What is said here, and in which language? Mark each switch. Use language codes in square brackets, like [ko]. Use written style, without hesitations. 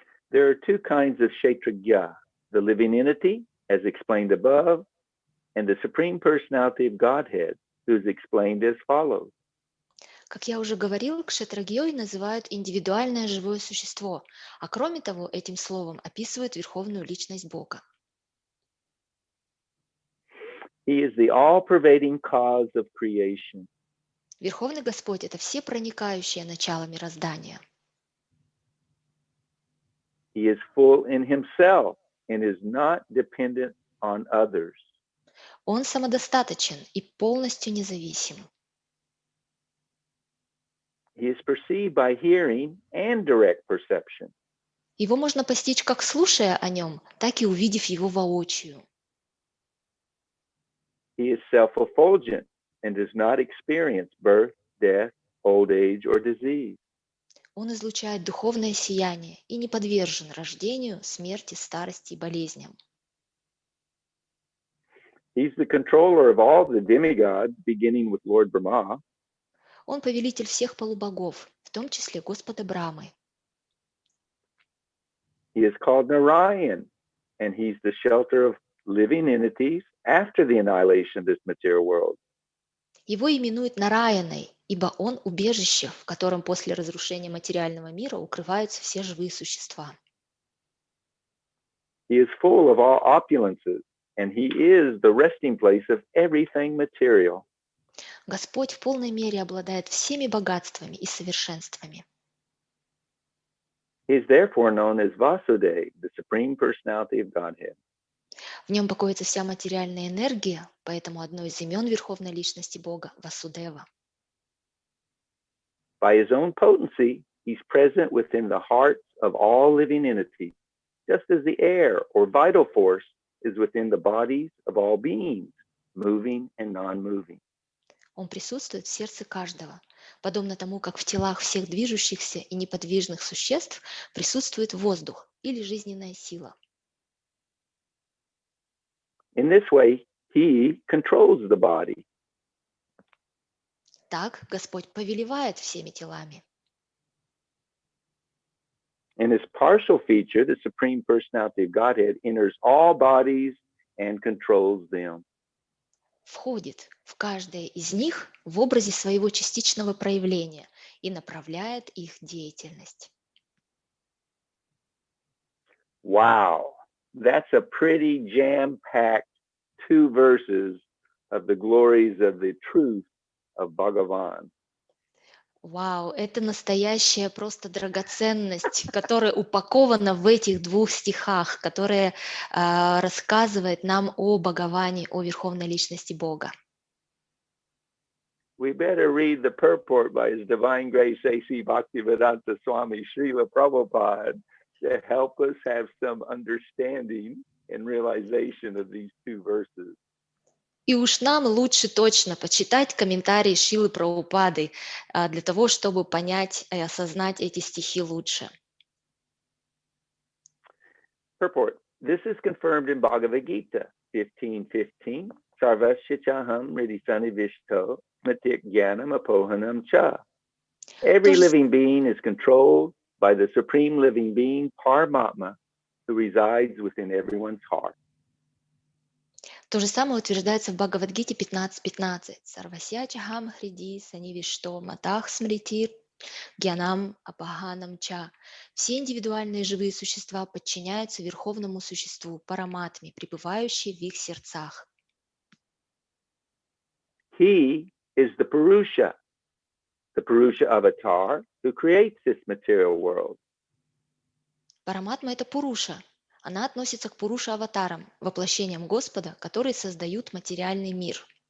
[en] There are two kinds of Kshetragya, the living entity, as explained above, and the Supreme Personality of Godhead, who is explained as follows. [ru] Как я уже говорил, кшетрагьей называют индивидуальное живое существо, а кроме того, этим словом описывают Верховную Личность Бога. [en] He is the all-pervading cause of creation. [ru] Верховный Господь – это всепроникающее начало мироздания. [en] He is full in himself and is not dependent on others. [ru] Он самодостаточен и полностью независим. [en] He is perceived by hearing and direct perception. [ru] Его можно постичь как слушая о нем, так и увидев его воочию. [en] He is self-effulgent and does not experience birth, death, old age, or disease. [ru] Он излучает духовное сияние и не подвержен рождению, смерти, старости и болезням. [en] He's the controller of all the demigods, beginning with Lord Brahma. [ru] Он повелитель всех полубогов, в том числе Господа Брамы. [en] He is called Narayan, and he's the shelter of living entities after the annihilation of this material world. [ru] Его именуют Нараяной, ибо он убежище, в котором после разрушения материального мира укрываются все живые существа. [en] He is full of all opulences, and he is the resting place of everything material. [ru] Господь в полной мере обладает всеми богатствами и совершенствами. [en] He is therefore known as Vasudeva, the Supreme Personality of Godhead. [ru] В нем покоится вся материальная энергия, поэтому одно из имен Верховной Личности Бога – Васудева. [en] By his own potency, he's present within the hearts of all living entities, just as the air or vital force is within the bodies of all beings, moving and non-moving. [ru] Он присутствует в сердце каждого, подобно тому, как в телах всех движущихся и неподвижных существ присутствует воздух или жизненная сила. [en] In this way, he controls the body. [ru] Так Господь повелевает всеми телами. [en] In his partial feature, the Supreme Personality of Godhead enters all bodies and controls them. [ru] Входит в каждое из них в образе своего частичного проявления и направляет их деятельность. [en] Wow, that's a pretty jam-packed 2 verses of the glories of the truth of Bhagavan. [ru] Вау, это настоящая просто драгоценность, которая упакована в этих 2 стихах, которая рассказывает нам о Бхагаване, о Верховной Личности Бога. [en] We better read the purport by His Divine Grace A.C. Bhaktivedanta Swami Srila Prabhupada to help us have some understanding and realization of these 2 verses. [ru] И уж нам лучше точно почитать комментарии Шрилы Прабхупады для того, чтобы понять и осознать эти стихи лучше. [en] Purport. This is confirmed in Bhagavad Gita 15:15. [sa] Sarvasya chaham ridisani vishto matik jnanam apohanam cha. [en] Every living being is controlled by the Supreme Living Being, Paramatma, who resides within everyone's heart. [ru] То же самое утверждается в Бхагавад-гите 15.15. [sa] Сарвасячахам хриди санивишто матах смритир гьянам апаханам ча. [ru] Все индивидуальные живые существа подчиняются Верховному Существу, Параматме, пребывающей в их сердцах. [en] He is the Purusha avatar who creates this material world. [ru] Параматма — это Пуруша. Она относится к Пуруша-аватарам, воплощениям Господа, которые создают материальный мир.